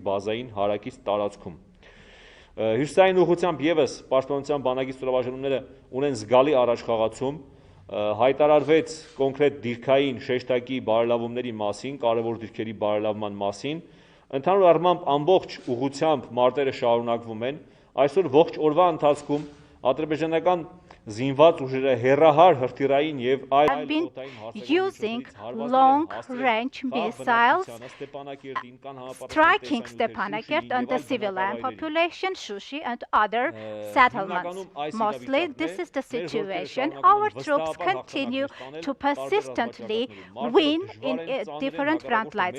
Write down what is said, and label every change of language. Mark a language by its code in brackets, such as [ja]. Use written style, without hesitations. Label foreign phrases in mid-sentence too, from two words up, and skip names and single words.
[hy] բազային հարակից տարածքում։ Հյուսիսային ուղղությամբ եւս պաշտպանության բանակի ստորաբաժանումները ունեն զգալի առաջխաղացում, հայտարարվեց կոնկրետ դիրքային շեշտակի բարելավումների մասին, կարևոր դիրքերի բարելավման մասին, ընդհանուր առմամբ ամբողջ ուղղությամբ մարտերը շարունակվում են, այսօր ողջ օրվա ընթացքում ադրբեջանական զինված ուժերը հեռահար հրթիռային եւ այլ օտային [en] using long-range missiles striking Stepanakert and the civilian population, Shushi and other settlements. Mostly this is the situation. Our troops continue to persistently win in different front lines.